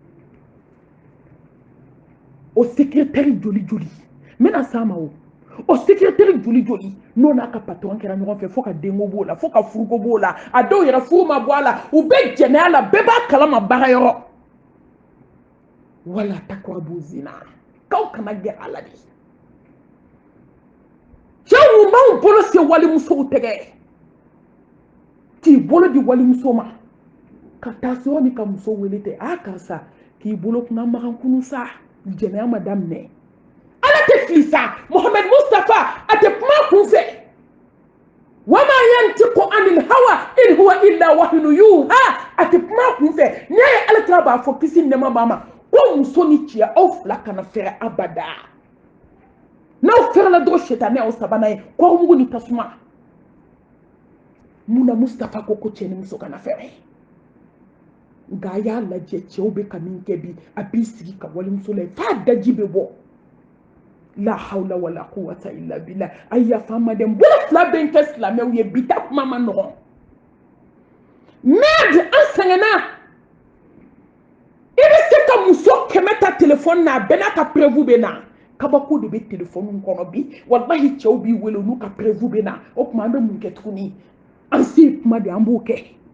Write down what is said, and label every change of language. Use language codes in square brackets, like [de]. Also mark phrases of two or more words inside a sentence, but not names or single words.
[bm] o secrétaire joli n bɛna s'a ma o secrétaire joli n'o n'a ka patron kɛra ɲɔgɔn fɛ fo ka denko b'o la fo ka furuko b'o la a dɔw yɛrɛ furu ma bɔ a la u bɛ jɛnɛya la bɛɛ b'a kalama baara yɔrɔ [ar] ولا تقربوا الزنا [bm] k'aw kana gɛrɛ a la de cɛw b'anw bolo se walimusow tɛgɛ k'i bolo di walimuso ma ka taa se ni ka muso wele tɛ karisa k'i bolo kunna magan kunu sa jɛnɛya ma daminɛ ala tɛ fili sa Mohamed Mustafa a tɛ kuma kun fɛ [ar] وما ينطق عن الهوى إن هو إلا وحي يوحى [bm] a tɛ kuma kun fɛ n'i ye ala tira b'a fɔ kisi nɛma b'a ma ko muso ni cɛ aw fila kana fɛrɛ abada n'aw fɛrɛla dɔrɔn shetani aw sabana ye kɔrɔmugu ni tasuma munna Mustafa ko cɛ ni muso kana fɛrɛ nka a y'a lajɛ cɛw bɛ ka min kɛ bi a b'i sigi ka walimuso la f'a daji bɛ bɔ [ar] لا حول ولا قوة إلا بالله [bm] a yafa n ma dɛ n bolo fila bɛ n kɛ silamɛw ye bi ta kuma ma nɔgɔn merde an sɛgɛnna i bɛ se ka muso 100 ta téléphone na a bɛɛ n'a ka prévu bɛ na kabako de bɛ téléphone kɔnɔ bi wallahi cɛw b'i wele olu ka prévu bɛ na o tuma an bɛ mun kɛ tuguni an se kuma de an b'o kɛ